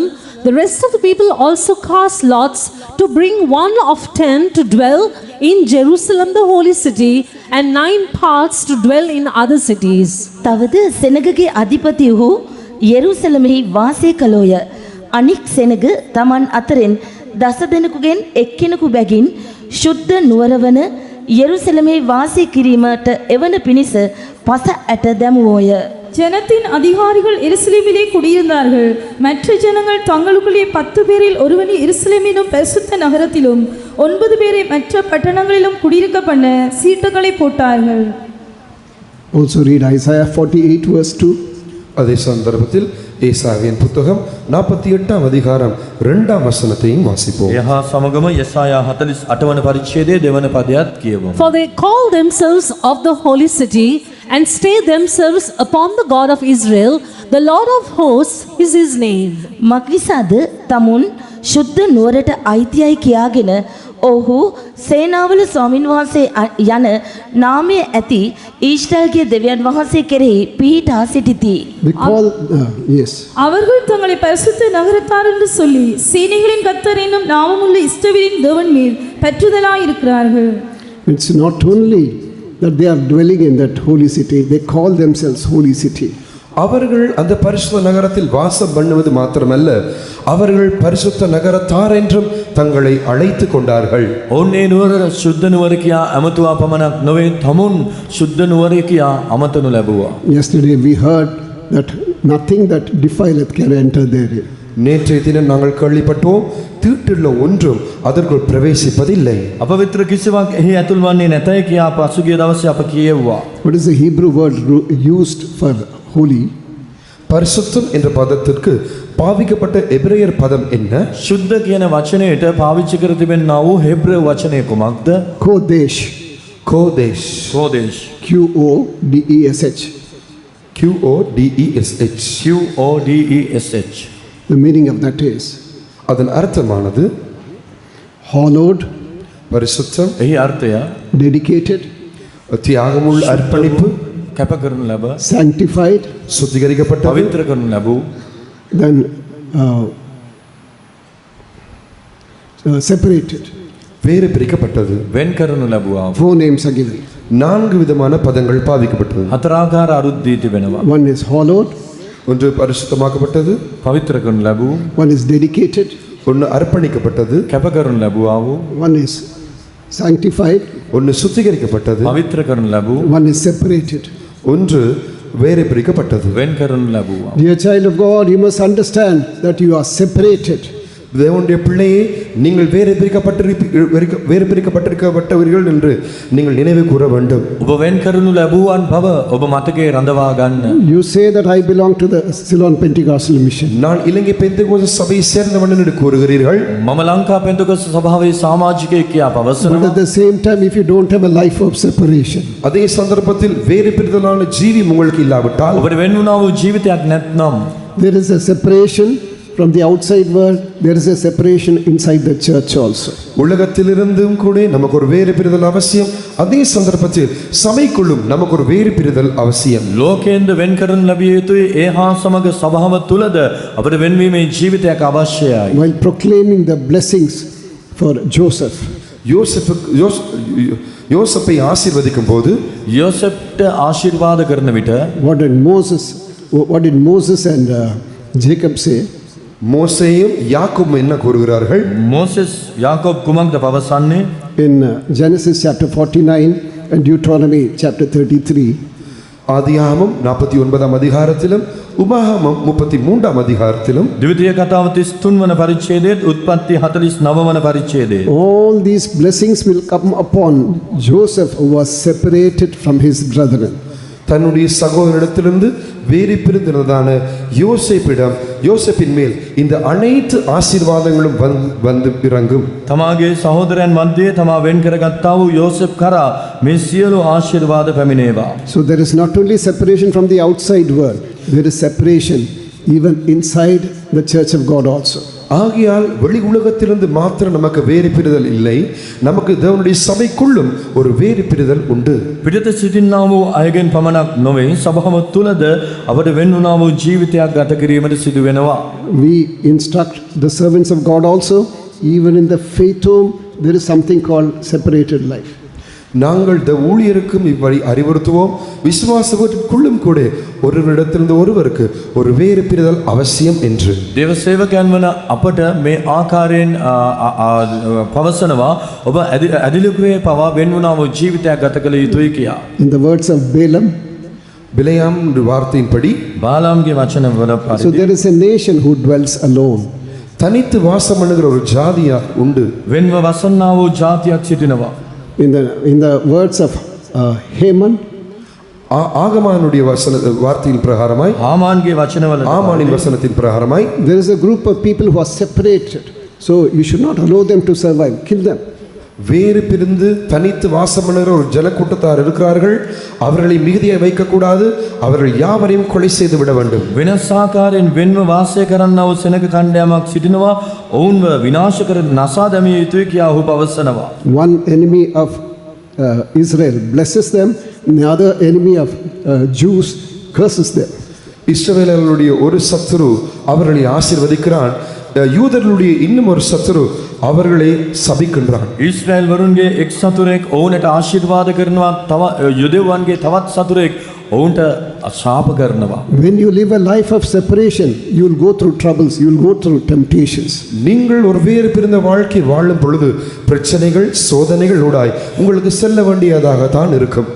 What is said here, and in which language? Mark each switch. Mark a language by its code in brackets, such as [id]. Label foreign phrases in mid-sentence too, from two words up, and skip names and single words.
[en] The rest of the people also cast lots to bring 1 of 10 to dwell in Jerusalem, the holy city, and 9 parts to dwell in other cities. [si] තවද සෙනගගේ අධිපති වූ යෙරුසලමෙහි වාසය කළෝය. අනික් සෙනග තමන් අතරින් 10 දෙනෙකුගෙන් එක්කෙනෙකු බැගින් ශුද්ධ නුවර වන යෙරුසලමෙහි වාසය කිරීමට එවන පිණිස පස ඇට දැමුවෝය. [ta] ஜனத்தின் அதிகாரிகள் எருசலேமிலே குடியிருந்தார்கள். மற்ற ஜனங்கள் தங்களுக்குள்ளே 10 பேரில் ஒருவனை எருசலேமிலும் பரிசுத்த நகரத்திலும் 9 பேரை மற்ற பட்டணங்களிலும் குடியிருக்க பண்ண சீட்டுகளை போட்டார்கள். [en] Also read Isaiah 48 verse 2. [ta] அதே சந்தர்ப்பத்தில் ஏசாயாவின் புத்தகம் 48ஆம் அதிகாரம் 2ஆம் வசனத்தையும் வாசிப்போம். [si] එහා සමගම යසායා 48 වන පරිච්ඡේදයේ දෙවන පදයක් කියවමු. [en] For they call themselves of the holy city and stay themselves upon the God of Israel. The Lord of hosts is his name. [si] මක්නිසාද තමුන් ශුද්ධ නුවරට අයිතියයි කියාගෙන ඔහු සේනාවල ස්වාමින් වහන්සේ යන නාමය ඇති ඊශ්‍රායල්ගේ දෙවියන් වහන්සේ කෙරෙහි පිහිටා සිටිති. [en] Yes. [ta] அவர்கள் தங்களை பரிசுத்த நகரத்தார் என்று சொல்லி சேனைகளின் கர்த்தர் என்னும் நாமமுள்ள இஸ்ரவேலின் தேவன் மேல் பற்றுதலாய் இருக்கிறார்கள். [en] It's not only that they are dwelling in that holy city, they call themselves holy city. [ta] அவர்கள் அந்த பரிசுத்த நகரத்தில் வாசம் பண்ணுவது மாத்திரமல்ல, அவர்கள் பரிசுத்த நகரத்தார் என்றும் தங்களை அழைத்து கொண்டார்கள். [si] ඔන්නේ නුවර ශුද්ධ නුවර කියා අමතුවා පමණක් නොවේ, තමුන් ශුද්ධ නුවර කියා අමතනු ලැබුවා. [en] Yesterday we heard that nothing that defileth can enter therein. [ta] நேற்றைய தினம் நாங்கள் கேள்விப்பட்டோம், தீட்டுள்ள ஒன்றும் அதற்குள் பிரவேசிப்பதில்லை. [si] අපවිත්‍ර කිසිවක් එහි ඇතුල් වන්නේ නැතයි කියා පසුගිය දවසේ අප කියෙව්වා. [en] What is the Hebrew word used for holy? [ta] பரிசுத்தம் என்ற பதத்திற்கு பாவிக்கப்பட்ட எபிரேயர் பதம் என்ன? [si] ශුද්ධ කියන වචනයට පාවිච්චි කර තිබෙනා වූ හෙබ්‍රේව වචනය කුමක්ද? [en] Kodesh. [ta] கோதேஷ். [si] කෝදේශ්. [en] Q-O-D-E-S-H. QODESH. QODESH. The meaning of that is [ta] அதன் அர்த்தமானது [en] hallowed, [ta] பரிசுத்தம், [si] එහි අර්ථය [en] dedicated, [ta] தியாகமுள்ள அர்ப்பணிப்பு, [si] කැප කරනු ලැබ, [en] sanctified, [ta] சுத்திகரிக்கப்பட்டது, [si] පවිත්‍ර කරනු ලැබූ, [en] then separated. [ta] வேறு பிரிக்கப்பட்டது. [si] වෙන් කරනු ලැබුවා. [en] 4 names are given. [ta] 4 விதமான பதங்கள் பாவிக்கப்பட்டது. [si] හතරාකාර අරුත් දී තිබෙනවා. [en] One is hallowed, [ta] ஒன்று பரிசுத்தமாக்கப்பட்டது, [si] පවිත්‍ර කරනු ලැබූ, [en] one is dedicated, [ta] ஒன்று அர்ப்பணிக்கப்பட்டது, [si] කැප කරනු ලැබුවා වූ, [en] one is sanctified, [ta] ஒன்று சுத்திகரிக்கப்பட்டது, [si] පවිත්‍ර කරනු ලැබූ, [en] one is separated. [ta] ஒன்று வேறு பிரிக்கப்பட்டது. [si] වෙන් කරනු ලැබුවා. [en] Dear child of God, you must understand that you are separated. [ta] தேவனுடைய பிள்ளையே, நீங்கள் வேறு பிரிக்கப்பட்டிருக்கப்பட்டவர்கள் என்று நீங்கள் நினைவு கூற வேண்டும். [si] ඔබ වෙන් කරනු ලැබුවන් බව ඔබ මතකයේ රඳවා ගන්න. [en] You say that I belong to the Ceylon Pentecostal Mission. [ta] நான் இலங்கை பெந்தேகோஸ்து சபையை சேர்ந்தவன் என்று கூறுகிறீர்கள். [si] මම ලංකා පෙන්තකොස්ත සභාවේ සමාජිකයෙක් කියා [en] But [si] පවසනවා. [en] at the same time, if you don't have a life of separation, [ta] அதே சந்தர்ப்பத்தில் வேறு பிரிதலான ஜீவி உங்களுக்கு இல்லாவிட்டால், [si] ඔබට වෙන් වුණා වූ ජීවිතයක් නැත්නම් [en] there is a separation from the outside world, there is a separation inside the church also. [ta] உலகத்திலிருந்தும் கூட நமக்கு ஒரு வேறு பிரிதல் அவசியம். அதே சந்தர்ப்பத்தில் சபைக்குள்ளும் நமக்கு ஒரு வேறு பிரிதல் அவசியம். [si] ලෝකයෙන්ද වෙන් කරනු ලැබිය යුතුයි. ඒ හා සමග සභාව තුලද අපට වෙන්වීමේ ජීවිතයක් අවශ්‍යයි. [en] While proclaiming the blessings for Joseph, [ta] யோசேப்பை ஆசீர்வதிக்கும் போது, [si] යෝසෙෆ්ට ආශිර්වාද කරන විට [en] what did Moses and Jacob say? [ta] மோசேயும் யாக்கோபும் என்ன கூறுகிறார்கள்? [si] මෝසෙස් යාකෝබ් කුමක්ද පවසන්නේ? [en] In Genesis chapter 49 and Deuteronomy chapter 33, [ta] ஆதியாகமம் 49ஆம் அதிகாரத்திலும் உபாகமம் 33ஆம் அதிகாரத்திலும் [si] ද්විතීය කතාව 33 වන පරිච්ඡේදයේත් උත්පත්ති 49 වන පරිච්ඡේදයේ [en] all these blessings will come upon Joseph, who was separated from his brethren. [ta] தன்னுடைய சகோதரனிடத்திலிருந்து வேறு பிரிந்திருந்ததான யோசேப்பின் மேல் இந்த அனைத்து ஆசீர்வாதங்களும் வந்து இறங்கும். [si] තමාගේ සහෝදරයන් මැද්දේ තමා වෙන් කරගත්තා වූ යෝසෙෆ් කරා මේ සියලු ආශිර්වාද පැමිණේවා. [en] So there is not only separation from the outside world, there is separation even inside the church of God also. [ta] ஆகையால் வெளி உலகத்திலிருந்து மாத்திரம் நமக்கு வேறு பிரிதல் இல்லை, நமக்கு தேவனுடைய சபைக்குள்ளும் ஒரு வேறு பிரிதல் உண்டு. [si] පිටත සිටින්නා වූ අයගෙන් පමණක් නොවේ සභාව තුලද අපට වෙන් වුණා වූ ජීවිතයක් ගත කිරීමට සිදු වෙනවා. [en] We instruct the servants of God also, even in the faith home there is something called separated life. [ta] நாங்கள் ஊழியருக்கும் இவ்வழி அறிவுறுத்துவோம். விசுவாசத்திற்குள்ளும் கூட ஒருவரிடத்திலிருந்து ஒருவருக்கு ஒரு வேறு பிரிதல் அவசியம் என்று. [si] දේව සේවකයන් වන අපට මේ ආකාරයෙන් පවසනවා ඔබ ඇදිලිකුවේ පවා වෙන් වුණා වූ ජීවිතයක් ගත කළ යුතුයි කියා. [en] In the words of Balaam, [ta] பிலேயாம் வார்த்தையின்படி, [si] බාලාම්ගේ වචන වල [en] so [si] පරිදි [en] there is a nation who dwells alone. [ta] தனித்து வாசம் பண்ணுகிற ஒரு ஜாதியா உண்டு. [si] වෙන්ව වසන්නා වූ ජාතියක් සිටිනවා. [en] In the words of Haman, [ta] ஆகமானுடைய வார்த்தையின் பிரகாரமாய், [si] හාමාන්ගේ වචනවල [ta] ஆமானின் வசனத்தின் பிரகாரமாய், [en] there is a group of people who are separated, so you should not allow them to survive, kill them. [ta] வேறு பிரிந்து தனித்து வாசம் பண்ணுகிற ஒரு ஜனக்கூட்டத்தார் இருக்கிறார்கள். அவர்களை மிகுதியாக வைக்கக்கூடாது, அவர்கள் யாவரையும் கொலை செய்து விட வேண்டும். [si] වෙනස් ආකාරයෙන් වෙන්ව වාසය කරන්නා වූ සෙනග කණ්ඩායමක් සිටිනවා. ඔවුන්ව විනාශ කර නසා දැමිය යුතුයි කියා ඔහු පවසනවා. [en] One enemy of Israel blesses them, and the other enemy of Jews curses them. [ta] இஸ்ரவேலர்களுடைய ஒரு சத்துரு அவர்களை ஆசீர்வதிக்கிறான், யூதர்களுடைய இன்னும் ஒரு சத்துரு அவர்களை சபிக்கின்றான். [si] ඊශ්‍රායෙල් වරුන්ගේ එක් සතුරෙක් ඔවුන්ට ආශිර්වාද කරනවා, තව යුදෙව්වන්ගේ තවත් සතුරෙක් ඔවුන්ට ශාප කරනවා. [en] When you live a life of separation, you will go through troubles, you will go through temptations. [ta] நீங்கள் ஒரு வேறு பிரிந்த வாழ்க்கை வாழும் பொழுது பிரச்சனைகள் சோதனைகள் ஊடாய் உங்களுக்கு செல்ல வேண்டியதாக தான் இருக்கும்.